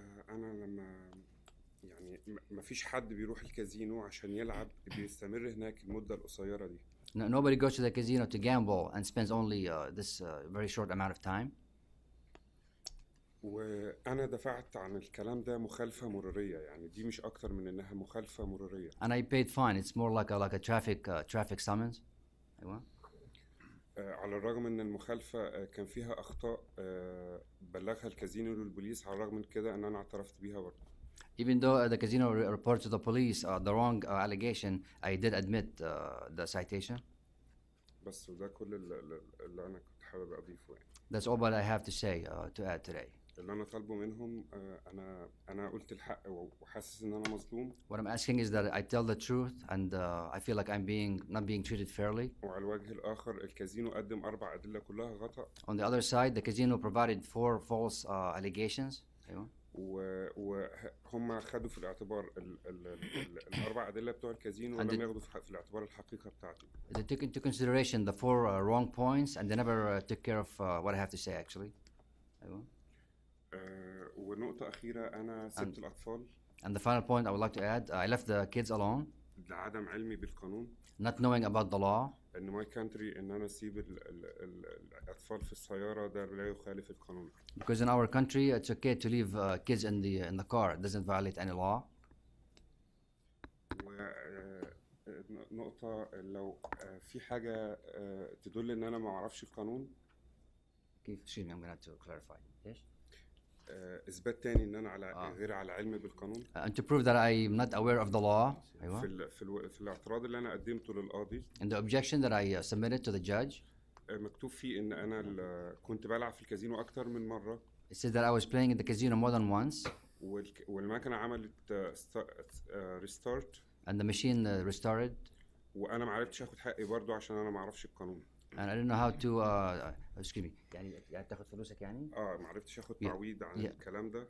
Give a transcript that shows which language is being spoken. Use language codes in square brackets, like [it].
[ar] انا لما يعني ما فيش حد بيروح الكازينو عشان يلعب بيستمر هناك المدة القصيرة دي. [en] Nobody goes to the casino to gamble and spends only this very short amount of time. [ar] وأنا دفعت عن الكلام ده مخالفة مرورية يعني دي مش أكتر من إنها مخالفة مرورية. [en] And I paid fine. It's more like a traffic summons. [ar] أيوة. على الرغم إن المخالفة كان فيها أخطاء بلغها الكازينو للبوليس، على الرغم من كده إن أنا اعترفت بيها برضه. [en] Even though the casino reported to the police the wrong allegation, I did admit the citation. [ar] بس وده كل اللي أنا كنت حابب أضيفه يعني. [en] That's all what I have to say to add today. [ar] اللي أنا طالبه منهم أنا قلت الحق وحاسس إن أنا مظلوم. [en] What I'm asking is that I tell the truth and I feel like I'm not being treated fairly. [ar] وعلى الوجه الآخر الكازينو قدم 4 أدلة كلها غلط. [en] On the other side, the casino provided 4 false allegations. [ar] أيوة. وهم خدوا في الاعتبار الاربع ادله بتوع الكازينو ولم ياخدوا في الاعتبار الحقيقه بتاعتي. [en] They took into consideration the four wrong points, and they never took care of what I have to say, actually. [ar] أيوة. ونقطه اخيره، انا سبت الاطفال [en] And the final point I would like to add, I left the kids alone, [ar] لعدم علمي بالقانون. [en] not knowing about the law. [ar] ان [en] my country [ar] ان انا اسيب الاطفال في السياره ده لا يخالف القانون. [en] Because in our country, it's okay to leave kids in the car. It doesn't violate any law. [ar] ونقطة لو في حاجة تدل ان انا ما اعرفش القانون. [en] Excuse me, I'm going to clarify. Yes? [ar] اثبات تاني ان انا على غير على علم بالقانون. [en] And to prove that I'm not aware of the law. [ar] أيوة. في الاعتراض اللي انا قدمته للقاضي. [en] And the objection that I submitted to the judge. [ar] مكتوب فيه ان انا كنت بلعب في الكازينو اكتر من مرة. [en] It said that I was playing in the casino more than once. [ar] والمكنة عملت ريستارت. [en] And the machine restored. [ar] وانا ما عرفتش اخد حقي برضو عشان انا ما اعرفش القانون. [en] And I didn't know how to excuse me. [ar] يعني تاخد فلوسك يعني؟ ما عرفتش اخد تعويض عن الكلام ده